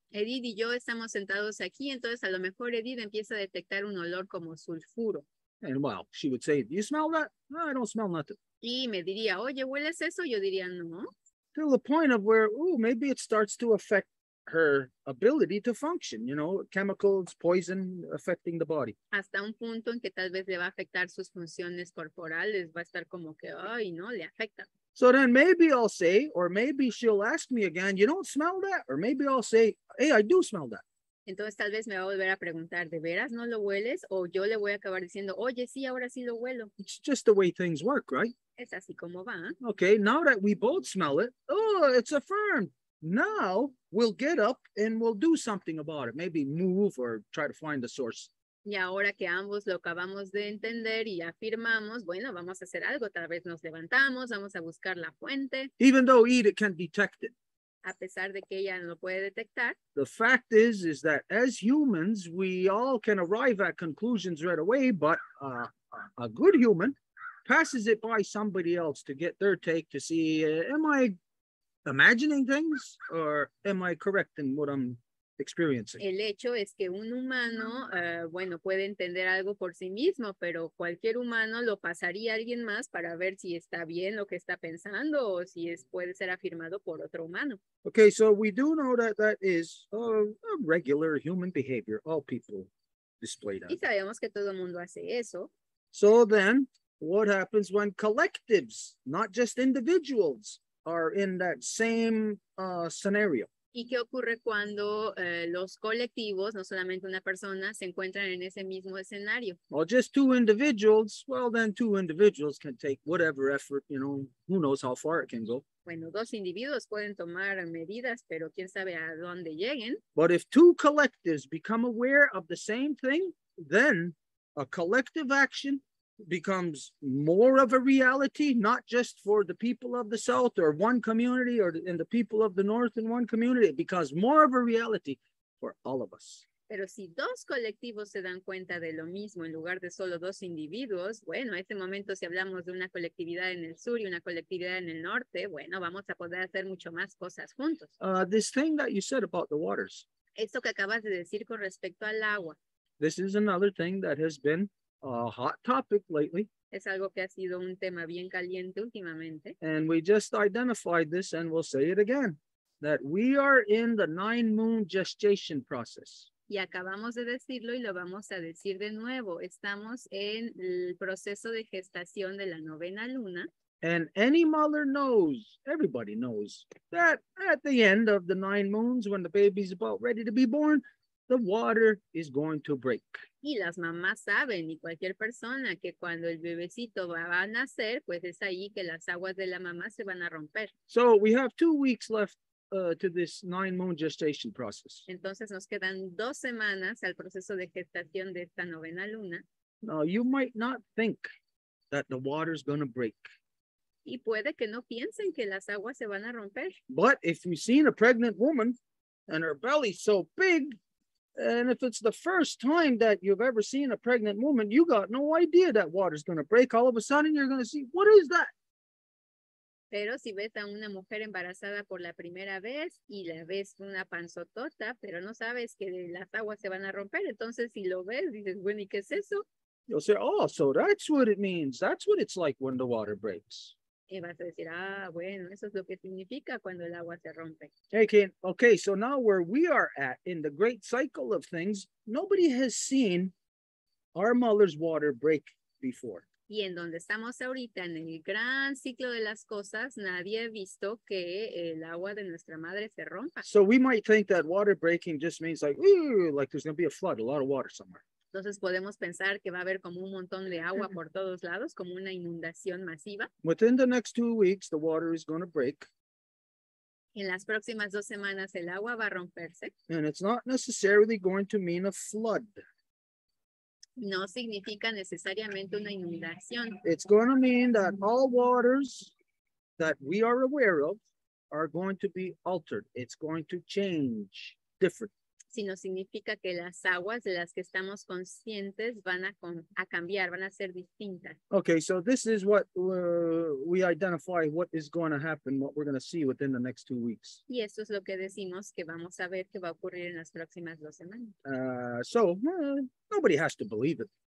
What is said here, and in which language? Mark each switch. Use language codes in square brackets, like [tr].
[es] Edith y yo estamos sentados aquí, entonces a lo mejor Edith empieza a detectar un olor como sulfuro. [en] And well, she would say, "Do you smell that?" No, I don't smell nothing. [es] Y me diría, oye, ¿hueles eso? Yo diría, no. [en] To the point of where, maybe it starts to affect her ability to function, chemicals, poison affecting the body. [es] Hasta un punto en que tal vez le va a afectar sus funciones corporales, va a estar como que, ay, no, le afecta. [en] So then maybe I'll say, or maybe she'll ask me again, you don't smell that? Or maybe I'll say, hey, I do smell that. [es] Entonces tal vez me va a volver a preguntar, ¿de veras no lo hueles? O yo le voy a acabar diciendo, oye, sí, ahora sí lo huelo. [en] It's just the way things work, right? [es] Es así como va. [en] Okay, now that we both smell it, it's affirmed. Now we'll get up and we'll do something about it. Maybe move or try to find the source. [es] Y ahora que ambos lo acabamos de entender y afirmamos, bueno, vamos a hacer algo. Tal vez nos levantamos, vamos a buscar la fuente. [en] Even though Edith can detect it. [es] A pesar de que ella no lo puede detectar. [en] The fact is that as humans, we all can arrive at conclusions right away, but a good human passes it by somebody else to get their take to see, am I imagining things or am I correct in what I'm experiencing? [es] El hecho es que un humano, bueno, puede entender algo por sí mismo, pero cualquier humano lo pasaría a alguien más para ver si está bien lo que está pensando o si puede ser afirmado por otro humano. [en] Okay, so we do know that is a regular human behavior. All people display that. [es] Y sabemos que todo el mundo hace eso. [en] So then, what happens when collectives, not just individuals, are in that same scenario? [es] ¿Y qué ocurre cuando los colectivos, no solamente una persona, se encuentran en ese mismo escenario? [en] Well, just two individuals, well, then two individuals can take whatever effort, who knows how far it can go. [es] Bueno, dos individuos pueden tomar medidas, pero quién sabe a dónde lleguen. [en] But if two collectives become aware of the same thing, then a collective action becomes more of a reality, not just for the people of the South or one community or in the people of the North in one community. It becomes more of a reality for all of us. [es] Pero si dos colectivos se dan cuenta de lo mismo en lugar de solo dos individuos, bueno, en este momento si hablamos de una colectividad en el sur y una colectividad en el norte, bueno, vamos a poder hacer mucho más cosas juntos. [en] This thing that you said about the waters. [es] Esto que acabas de decir con respecto al agua. [en] This is another thing that has been a hot topic lately. [es] Es algo que ha sido un tema bien caliente últimamente. [en] And we just identified this and we'll say it again, that we are in the 9-moon gestation process. [es] Y acabamos de decirlo y lo vamos a decir de nuevo. Estamos en el proceso de gestación de la 9ª luna. [en] And any mother knows, everybody knows, that at the end of the 9 moons, when the baby's about ready to be born, the water is going to break. [es] Y las mamás saben, y cualquier persona, que cuando el bebecito va a nacer, pues es ahí que las aguas de la mamá se van a romper. [en] So we have 2 weeks left to this 9-moon gestation process. [es] Entonces nos quedan 2 semanas al proceso de gestación de esta 9ª luna. [en] Now, you might not think that the water's going to break. [es] Y puede que no piensen que las aguas se van a romper. [en] But if you've seen a pregnant woman, and her belly's so big. And if it's the first time that you've ever seen a pregnant woman, you got no idea that water's going to break. All of a sudden, you're going to see, what is that? [es] Pero si ves a una mujer embarazada por la primera vez y la ves una panzotota, pero no sabes que las aguas se van a romper, entonces si lo ves, dices, bueno, ¿y qué es eso? [en] You'll say, oh, so that's what it means. That's what it's like when the water breaks. [es] Y vas a decir, ah, bueno, eso es lo que significa cuando el agua se rompe. [en] Okay, so now where we are at in the great cycle of things, nobody has seen our mother's water break before. [es] Y en donde estamos ahorita, en el gran ciclo de las cosas, nadie ha visto que el agua de nuestra madre se rompa. [en] So we might think that water breaking just means like, ooh, like there's going to be a flood, a lot of water somewhere. [es] Entonces podemos pensar que va a haber como un montón de agua por todos lados, como una inundación masiva. [en] Within the next 2 weeks, the water is going to break. [es] En las próximas 2 semanas el agua va a romperse. [en] And it's not necessarily going to mean a flood. [es] No significa necesariamente una inundación. [en] It's going to mean that all waters that we are aware of are going to be altered. It's going to change different. [es] Sino significa que las aguas de las que estamos conscientes van a cambiar, van a ser distintas. [en] Okay, so this is what we identify what is going to happen, what we're going to see within the next 2 weeks. [es] Y esto es lo que decimos que vamos a ver que va a ocurrir en las próximas 2 semanas. [en] So nobody has to believe it.